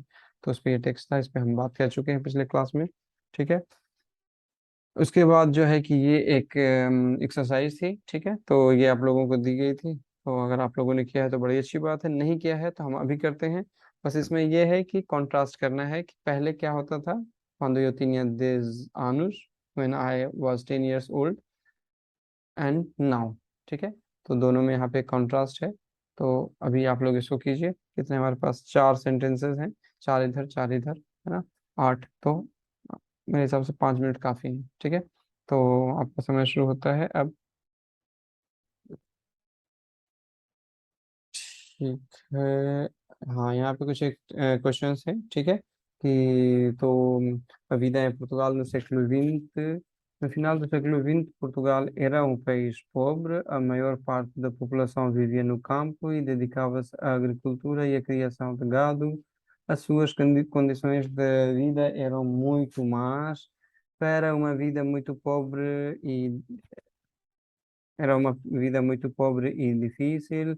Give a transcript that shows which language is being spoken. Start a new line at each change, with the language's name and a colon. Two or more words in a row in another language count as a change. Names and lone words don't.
Hindi: तो उस पे ये टेक्स्ट था, इस पे हम बात कर चुके हैं पिछले क्लास में। ठीक है, उसके बाद जो है कि ये एक एक्सरसाइज थी। ठीक है, तो ये आप लोगों को दी गई थी, तो अगर आप लोगों ने किया है तो बड़ी अच्छी बात है, नहीं किया है तो हम अभी करते हैं। बस इसमें ये है कि कंट्रास्ट करना है कि पहले क्या होता था,
Portuguese: quando eu tinha 10 anos,
English: when I was 10 years old, and now.
Hindi: ठीक है, तो दोनों में यहाँ पे कंट्रास्ट है। तो अभी आप लोग इसको कीजिए, कितने हमारे पास चार सेंटेंसेस हैं, चार इधर चार इधर, है ना, आठ। तो मेरे हिसाब से 5 मिनट काफ़ी है। ठीक है, तो आपका समय शुरू होता है अब। ठीक है, हाँ यहाँ पे कुछ एक क्वेश्चंस है। ठीक है, कि तो
Portuguese: a vida em Portugal no século XX, no final do século XX, Portugal era um país pobre, a maior parte da população vivia no campo e dedicava-se à agricultura e à criação de gado. As suas condições de vida eram muito más, para uma vida muito pobre e era uma vida muito pobre e difícil.